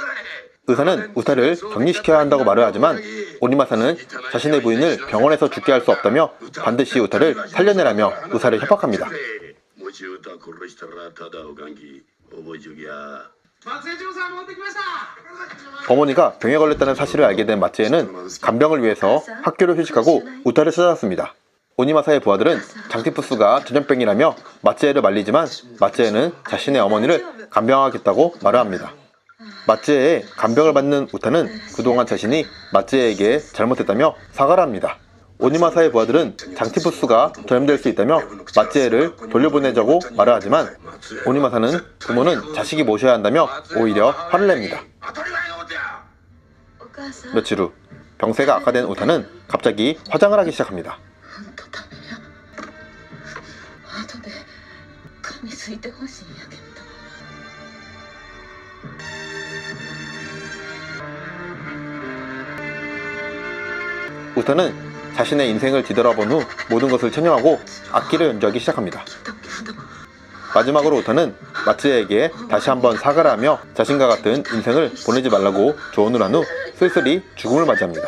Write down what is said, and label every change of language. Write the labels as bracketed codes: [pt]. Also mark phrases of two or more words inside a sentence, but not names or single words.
[ko] 의사는 우타를 격리시켜야 한다고 말을 하지만 오니마사는 자신의 부인을 병원에서 죽게 할 수 없다며 반드시 우타를 살려내라며 의사를 협박합니다. [ja] もし歌殺したらただおかんき覚えちょきや。 [ko] 어머니가 병에 걸렸다는 사실을 알게 된 마츠에는 간병을 위해서 학교를 휴직하고 우타를 찾아왔습니다. 오니마사의 부하들은 장티푸스가 전염병이라며 마츠에를 말리지만 마츠에는 자신의 어머니를 간병하겠다고 말을 합니다. 마츠에의 간병을 받는 우타는 그동안 자신이 마츠에에게 잘못했다며 사과를 합니다. 오니마사의 부하들은 장티푸스가 전염될 수 있다며 마츠에를 돌려보내자고 말을 하지만 오니마사는 부모는 자식이 모셔야 한다며 오히려 화를 냅니다. [ja] 当たり前のことや。お母さん。 [ko] 며칠 후 병세가 악화된 우타는 갑자기 화장을 하기 시작합니다. [ja] ほんとダメや。後で髪すいてほしいんやけど。 [ko] 우타는 자신의 인생을 뒤돌아본 후 모든 것을 체념하고 악기를 연주하기 시작합니다. 마지막으로 우타는 마츠에에게 다시 한번 사과를 하며 자신과 같은 인생을 보내지 말라고 조언을 한 후 쓸쓸히 죽음을 맞이합니다.